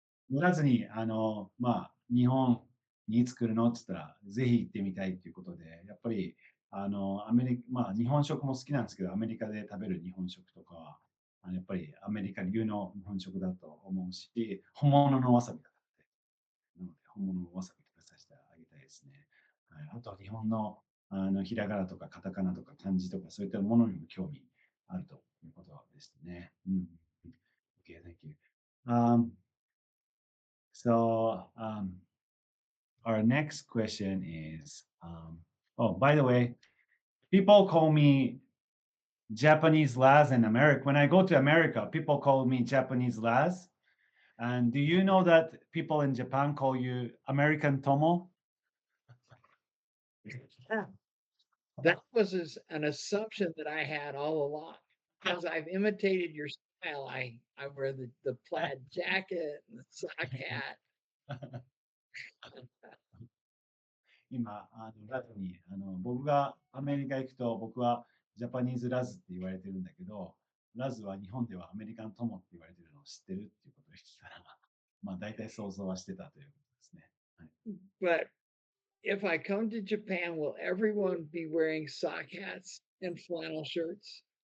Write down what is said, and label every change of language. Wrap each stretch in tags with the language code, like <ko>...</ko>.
<ja>乗らずに、日本に作るのって言ったら、ぜひ行ってみたいっていうことで、やっぱり、日本食も好きなんですけど、アメリカで食べる日本食とかは、やっぱりアメリカ流の日本食だと思うし、本物のわさびが食べたい。なので、本物のわさび食べさせてあげたいですね。はい、あとは日本の、ひらがなとかカタカナとか漢字とか、そういったものにも興味あるということですね。</ja> <en>うん。Okay, thank you. So our next question is, oh, by the way, people call me Japanese Laz in America. When I go to America, people call me Japanese Laz. And do you know that people in Japan call you American Tomo? That was an assumption that I had all along because I've imitated your style. I wear the plaid jacket and the sock hat.</en> <ja>今、ラズに、僕がアメリカ行くと、僕はジャパニーズラズって言われてるんだけど、ラズは日本ではアメリカン友って言われてるのを知ってるっていうことを言ってたら、まあ大体想像はしてたということですね。はい。</ja> <en>But if I come to Japan, will everyone be wearing sock hats and flannel shirts?</en>